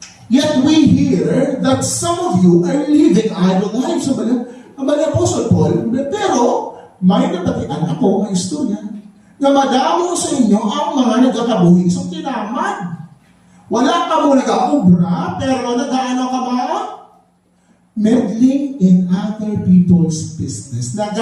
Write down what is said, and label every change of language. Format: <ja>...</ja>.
<en>Yet we hear that some of you are living idle lives.</en> <hil>Ang bala Apostle Paul, pero may napatian ako ng istorya na madamo sa inyo ang mga nagkakabuhi sa tinamad. Wala ka mo nag-aubra, pero nag-ano ka ba?</hil> <en>Meddling in other people's business.</en>